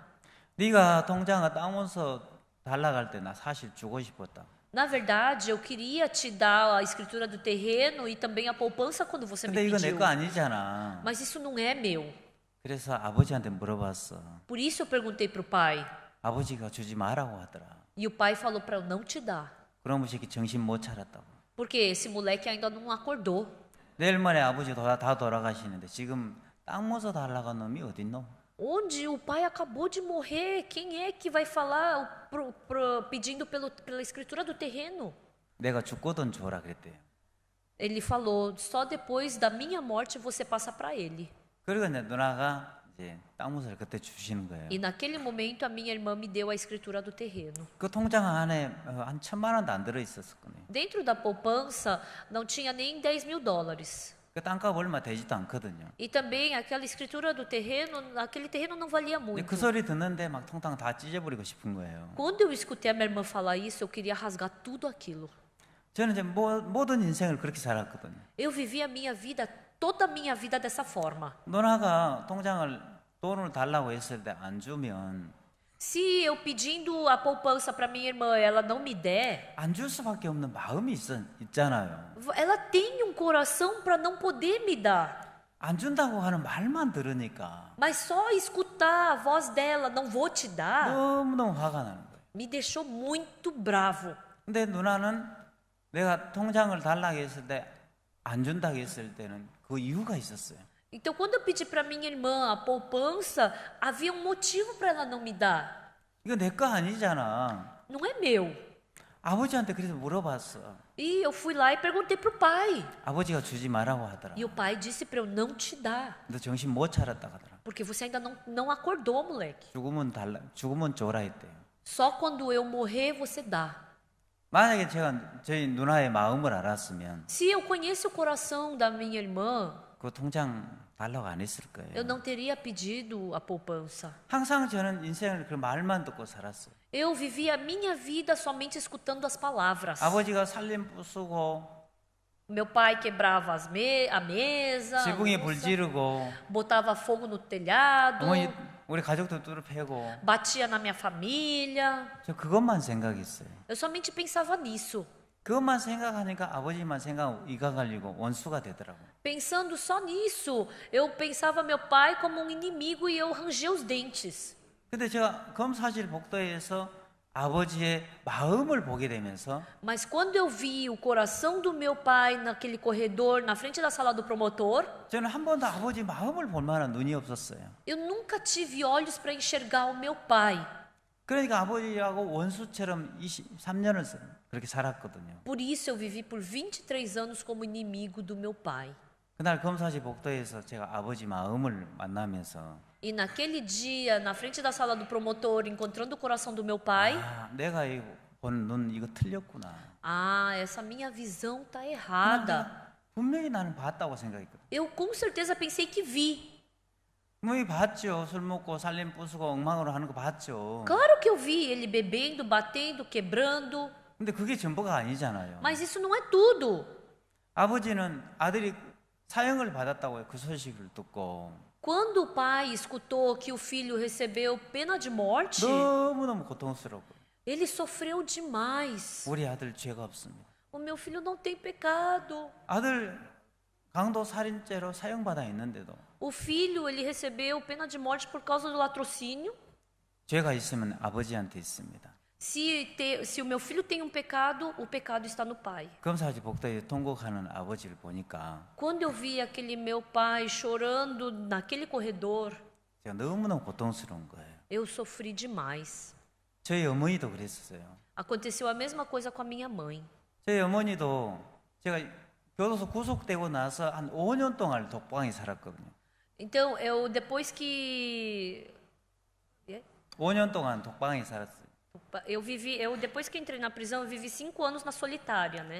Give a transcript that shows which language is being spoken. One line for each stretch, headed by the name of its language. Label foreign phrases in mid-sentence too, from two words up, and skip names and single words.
Korean: 네가 통장과 땅 문서 달라갈 때 나 사실 주고 싶었다.
Portuguese: Na verdade, eu queria te dar a escritura do terreno e também a poupança quando você me
Korean: 근데 이거 내
Portuguese: pediu.
Korean: 거 아니잖아.
Portuguese: Mas isso não é meu.
Korean: 그래서 아버지한테 물어봤어.
Portuguese: Por isso eu perguntei para o pai.
Korean: 아버지가 주지 말라고 하더라.
Portuguese: E o pai falou para eu não te dar.
Korean: 그럼 새끼 정신 못 차렸다고.
Portuguese: Porque esse moleque ainda não acordou.
Korean: 내일 모레 아버지 다 돌아가시는데 지금 땅 문서 달라간 놈이 어딨노?
Portuguese: Onde o pai acabou de morrer, quem é que vai falar pedindo pela escritura do terreno?
Korean: 내가 죽거든 줘라 그랬대요.
Portuguese: Ele falou, só depois da minha morte você passa para ele.
Korean: 그리고 이제 누나가 이제 땅 문서를 그때 주시는 거예요.
Portuguese: E naquele momento a minha irmã me deu a escritura do terreno.
Korean: 그 통장 안에 한 1,000만 원도 안 들어 있었거든요.
Portuguese: Dentro da poupança não tinha nem 10 mil dólares.
Korean: 그 땅값 얼마 되지도 않거든요.
Portuguese: E também aquela escritura do terreno, aquele terreno não valia
Korean: 근데
Portuguese: muito.
Korean: 그 소리 듣는데 막 통장 다 찢어버리고 싶은 거예요.
Portuguese: Quando eu escutei a minha irmã falar isso, eu queria rasgar tudo aquilo.
Korean: 저는 이제 모든 인생을 그렇게 살았거든요.
Portuguese: Eu vivi a minha vida, toda a minha vida dessa forma.
Korean: 누나가 돈을 달라고 했을 때 안 주면
Portuguese: Se eu pedindo a poupança para minha irmã, ela não me der,
Korean: 안 줄 수밖에 없는 마음이 있잖아요.
Portuguese: ela tem um coração para não poder me dar.
Korean: 안 준다고 하는 말만 들으니까
Portuguese: Mas só escutar a voz dela, não vou te dar,
Korean: 너무너무 화가 나는 거예요.
Portuguese: me deixou muito bravo.
Korean: 근데 누나는 내가 통장을 달라고 했을 때 안 준다고 했을 때는 그 이유가 있었어요.
Portuguese: Então, quando eu pedi para minha irmã a poupança, havia um motivo para ela não me dar.
Korean: 이거 내 거 아니잖아.
Portuguese: Não é meu.
Korean: 아버지한테 그래서 물어봤어.
Portuguese: E eu fui lá e perguntei pro pai.
Korean: 아버지가 주지 말라고 하더라.
Portuguese: E o pai disse para eu não te dar,
Korean: 너 정신 못 차렸다 하더라.
Portuguese: porque você ainda não acordou, moleque.
Korean: 죽으면 줘라 했대요.
Portuguese: Só quando eu morrer você dá.
Korean: 만약에 제가 저희 누나의 마음을 알았으면
Portuguese: Se eu conheço o coração da minha irmã,
Korean: 그 통장 달라고 안 했을 거예요.
Portuguese: eu não teria pedido a poupança.
Korean: 항상 저는 인생을 그 말만 듣고 살았어요.
Portuguese: Eu vivi a minha vida somente escutando as palavras.
Korean: 아버지가 살림 부수고
Portuguese: Meu pai quebrava a mesa, a
Korean: 지붕에
Portuguese: louça,
Korean: 불 지르고
Portuguese: botava fogo no telhado,
Korean: 어머니 우리 가족도 뚫어 패고
Portuguese: batia na minha família.
Korean: 저 그것만 생각했어요.
Portuguese: Eu somente pensava nisso.
Korean: 그것만 생각하니까 아버지만 생각하고 이가 갈리고 원수가 되더라고요.
Portuguese: Pensando só nisso, eu pensava meu pai como um inimigo e eu rangia os dentes.
Korean: 근데 제가 검사실 복도에서 아버지의 마음을 보게 되면서
Portuguese: Mas quando eu vi o coração do meu pai naquele corredor, na frente da sala do promotor,
Korean: 저는 한 번도 아버지 마음을 볼 만한 눈이 없었어요.
Portuguese: eu nunca tive olhos para enxergar o meu pai.
Korean: 그러니까 아버지하고 원수처럼 23년을 그렇게 살았거든요.
Portuguese: Por isso eu vivi por 23 anos como inimigo do meu pai.
Korean: 그날 검사실 복도에서 제가 아버지 마음을 만나면서
Portuguese: E naquele dia, na frente da sala do promotor, encontrando o coração do meu pai,
Korean: 아, 내가 본 눈 이거 틀렸구나.
Portuguese: essa minha visão tá errada.
Korean: 분명히 나는 봤다고 생각했거든.
Portuguese: Eu com certeza pensei que vi.
Korean: 분명히 봤죠. 술 먹고 살림 부수고 엉망으로 하는 거 봤죠.
Portuguese: Claro que eu vi ele bebendo, batendo, quebrando,
Korean: 근데 그게 전부가 아니잖아요.
Portuguese: mas isso não é tudo.
Korean: 아버지는 아들이 사형을 받았다고요. 그 소식을 듣고
Portuguese: Quando o pai escutou que o filho recebeu pena de morte,
Korean: 너무너무 고통스럽고
Portuguese: ele sofreu demais.
Korean: 우리 아들 죄가 없습니다.
Portuguese: O meu filho não tem pecado.
Korean: 아들 강도 살인죄로 사형받아 있는데도
Portuguese: O filho, ele recebeu pena de morte por causa do latrocínio.
Korean: 죄가 있으면 아버지한테 있습니다.
Portuguese: Se o meu filho tem um pecado, o pecado está no pai.
Korean: 검사지 복도에 통곡하는 아버지를 보니까
Portuguese: Quando eu vi aquele meu pai chorando naquele corredor,
Korean: 제가 너무너무 고통스러운 거예요.
Portuguese: eu sofri demais.
Korean: 저희 어머니도 그랬었어요.
Portuguese: Aconteceu a mesma coisa com a minha mãe.
Korean: 저희 어머니도 제가 교도소 구속되고 나서 한 5년 동안 독방에 살았거든요.
Portuguese: Então, depois que
Korean: 5년 동안 독방에 살았어요.
Portuguese: depois que entrei na prisão, eu vivi 5 anos na solitária, né?